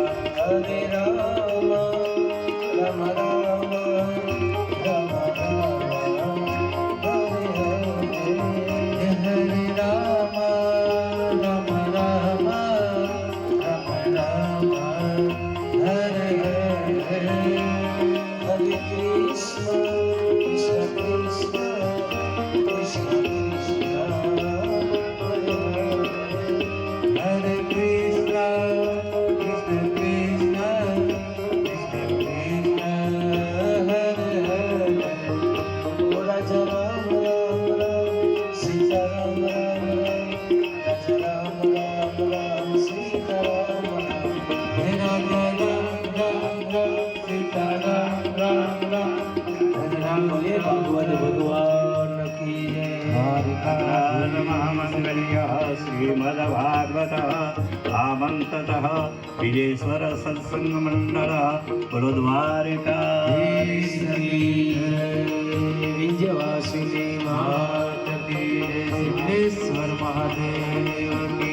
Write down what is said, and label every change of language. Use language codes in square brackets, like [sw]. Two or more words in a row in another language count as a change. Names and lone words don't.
[sa] हरे राम राम राम राम राम हरे हरे हरे राम राम राम राम राम हरे हरे हरे कृष्ण, कृष्ण कृष्ण, कृष्ण कृष्ण, हरे हरे. हरे कृष्ण, कृष्ण कृष्ण, कृष्ण कृष्ण, हरे हरे. O Raja Ram Ram Ram, Sita Ram Ram Ram, Raja Ram Ram Ram, Sita Ram Ram. Hare Ram Ram Ram, Sita Ram Ram Ram, Hare Ram [hi] बोले भागवत भगवान की जय. महामंगल्यः श्रीमद्भागवत आमन्ततः विजेश्वर सत्संग मंडल गुरुद्वारिकाधीश की विंध्यवासिनी मात की जय, सिद्धेश्वर महादेव की